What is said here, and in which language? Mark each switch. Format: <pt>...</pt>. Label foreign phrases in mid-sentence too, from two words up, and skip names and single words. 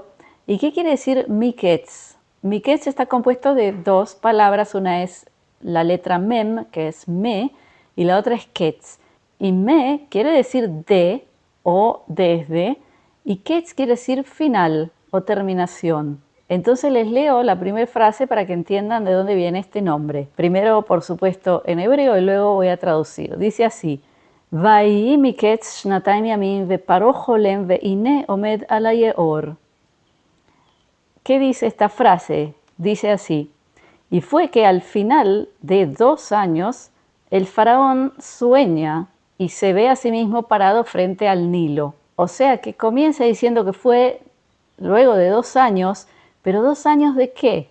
<es>¿Y qué quiere decir Miketz? Miketz está compuesto de dos palabras, una es la letra Mem, que es me, y la otra es Ketz. Y me quiere decir de o desde, y Ketz quiere decir final o terminación. Entonces les leo la primera frase para que entiendan de dónde viene este nombre. Primero, por supuesto, en hebreo y luego voy a traducir. Dice así:</es> <he>ויהי מקץ שנתיים ימים ופרעה חולם והנה עומד על היאור.</he> <es>¿Qué dice esta frase? Dice así: y fue que al final de 2 años el faraón sueña y se ve a sí mismo parado frente al Nilo. O sea que comienza diciendo que fue luego de 2 años, pero 2 años de qué?</es>